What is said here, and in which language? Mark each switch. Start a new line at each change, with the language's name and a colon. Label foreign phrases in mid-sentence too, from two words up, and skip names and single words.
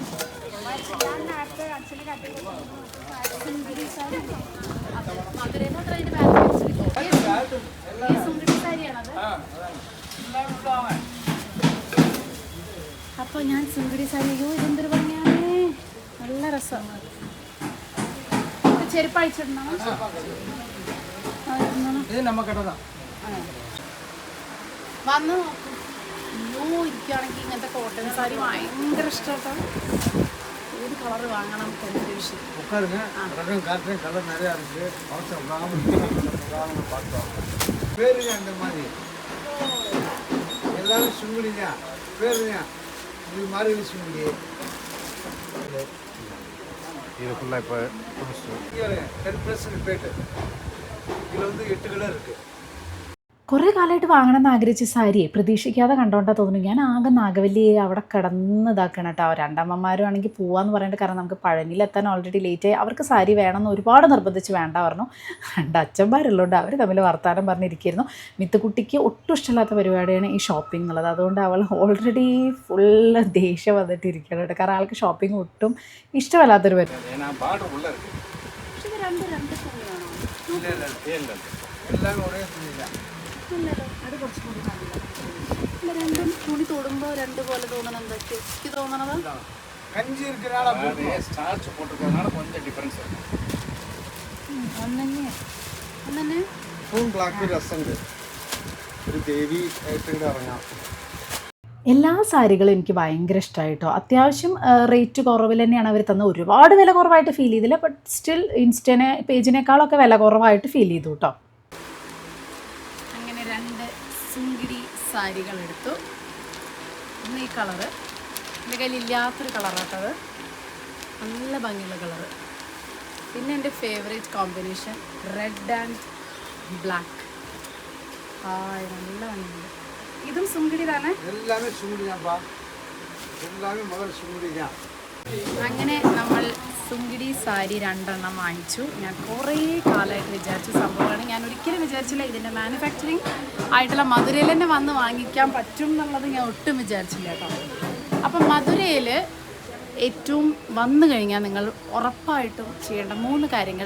Malayalam: അപ്പൊ ഞാൻ സുങ്കിടി സാരി. അയ്യോ ഇതെന്തൊരു ഭംഗിയാണ്, നല്ല രസം. ചെരുപ്പ് അഴിച്ചിടണം.
Tamil: இது நம்ம கடை தான்.
Malayalam: വന്ന് നോക്കൂ. അയ്യോ ഇരിക്കുകയാണെങ്കിൽ ഇങ്ങനത്തെ കോട്ടൺ സാരി ഭയങ്കര ഇഷ്ടമാണ്. ഏത് കളർ വാങ്ങണം എന്നൊരു വിഷയം.
Tamil: உட்காருங்க, காட்டுறேன். கலர் நிறையா இருக்கு. அவசரம் பார்த்தோம். பேருங்க அந்த மாதிரி எல்லாரும் சுங்குடிங்க பேருங்க. இது மாதிரி சுங்குடி
Malayalam: ഇത് ഫുള്ളാ ഇപ്പൊ
Tamil: 10% பேட்டு. இதில் வந்து 8 கலர் இருக்குது.
Malayalam: കുറേ കാലമായിട്ട് വാങ്ങണമെന്ന് ആഗ്രഹിച്ച സാരിയെ പ്രതീക്ഷിക്കാതെ കണ്ടോണ്ടാ തോന്നുന്നു. ഞാൻ ആകെ നാഗവല്ലി അവിടെ കിടന്ന് ഇതാക്കണം കേട്ടോ. രണ്ടമ്മമാരും ആണെങ്കിൽ പോവാന്ന് പറയേണ്ട. കാരണം നമുക്ക് പഴനിയിലെത്താൻ ഓൾറെഡി ലേറ്റായി. അവർക്ക് സാരി വേണമെന്ന് ഒരുപാട് നിർബന്ധിച്ച് വേണ്ട പറഞ്ഞു. 2 അച്ഛന്മാരുള്ളതുകൊണ്ട് അവർ തമ്മിൽ വർത്താനം പറഞ്ഞിരിക്കുന്നു. മിത്തുക്കുട്ടിക്ക് ഒട്ടും ഇഷ്ടമില്ലാത്ത പരിപാടിയാണ് ഈ ഷോപ്പിംഗ് എന്നുള്ളത്. അതുകൊണ്ട് അവൾ
English: already full
Malayalam: ദേഷ്യം വന്നിട്ട് ഇരിക്കണം കേട്ടോ. കാരണം ആൾക്ക് ഷോപ്പിംഗ് ഒട്ടും ഇഷ്ടമല്ലാത്തൊരു പരിപാടി.
Tamil: எல்லாமே ஒரே துணி தான்.
Malayalam: അത് കുറച്ചുകൂടി നല്ല രണ്ടും തുണി തൊടുമ്പോൾ 2 പോലെ തോന്നണം. എന്തൊക്കെ എനിക്ക് തോന്നണത്
Tamil: கஞ்சி இருக்கிறனால ஸ்டார்ச் போட்டுக்கிறதுனால கொஞ்சம் டிஃபரன்ஸ் இருக்கு.
Malayalam: ഒന്നെ
English: full black
Malayalam: രസമുണ്ട്. ഒരു ദേവി ആയിട്ട് ഇവിടെ ഇറങ്ങാം. എല്ലാ സാരികളും എനിക്ക് ഭയങ്കര ഇഷ്ടമായിട്ടോ. അത്യാവശ്യം റേറ്റ് കുറവിൽ തന്നെയാണ് അവർ തന്നത്. ഒരുപാട് വില കുറവായിട്ട് ഫീൽ ചെയ്തില്ല.
English: but still
Malayalam: ഇൻസ്റ്റനെ പേജിനേക്കാളൊക്കെ വില കുറവായിട്ട് ഫീൽ ചെയ്തു കേട്ടോ. അങ്ങനെ 2 സുങ്കിടി സാരികൾ എടുത്തു. ഒന്ന് ഈ കളറ്, എൻ്റെ കയ്യിൽ ഇല്ലാത്തൊരു കളറാട്ടത്. നല്ല ഭംഗിയുള്ള കളറ്. പിന്നെ എൻ്റെ
English: favourite combination red and black.
Malayalam: നല്ല ഭംഗിയുണ്ട്. ഇതും സുങ്കിടി തന്നെ.
Tamil: எல்லாமே சுங்குடி தான்ப்பா, எல்லாமே முதல்ல சுங்குடி தான்.
Malayalam: അങ്ങനെ നമ്മൾ സുങ്കിടി സാരി 2 എണ്ണം വാങ്ങിച്ചു. ഞാൻ കുറേ കാലമായിട്ട് വിചാരിച്ച സംഭവമാണ്. ഞാൻ ഒരിക്കലും വിചാരിച്ചില്ല ഇതിൻ്റെ മാനുഫാക്ചറിങ് ആയിട്ടുള്ള മധുരയിൽ തന്നെ വന്ന് വാങ്ങിക്കാൻ പറ്റും എന്നുള്ളത് ഞാൻ ഒട്ടും വിചാരിച്ചില്ല കേട്ടോ. അപ്പം മധുരയിൽ ഏറ്റവും വന്നു കഴിഞ്ഞാൽ നിങ്ങൾ ഉറപ്പായിട്ടും ചെയ്യേണ്ട 3 കാര്യങ്ങൾ.